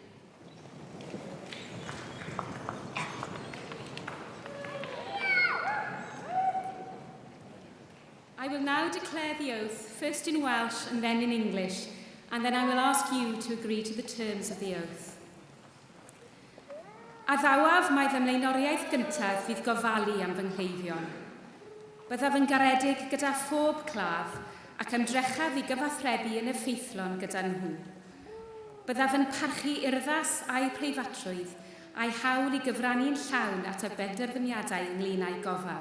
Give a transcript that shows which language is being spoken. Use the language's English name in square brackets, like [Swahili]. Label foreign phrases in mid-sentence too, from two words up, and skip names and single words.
[English] I will now declare the oath, first in Welsh and then in English, and then I will ask you to agree to the terms of the oath. [Welsh] A ddawaf mae fy mlaenoriaeth gyntaf fydd gofalu am fy nghleifion. Byddaf yn garedig gyda phob claf ac ymdrechaf i gyfathrebu yn effeithlon gyda nhw. Byddaf yn parchu urddas a'i preifatrwydd a'i hawl i gyfrannu'n llawn at y benderfyniadau ynglŷn â'i gofal.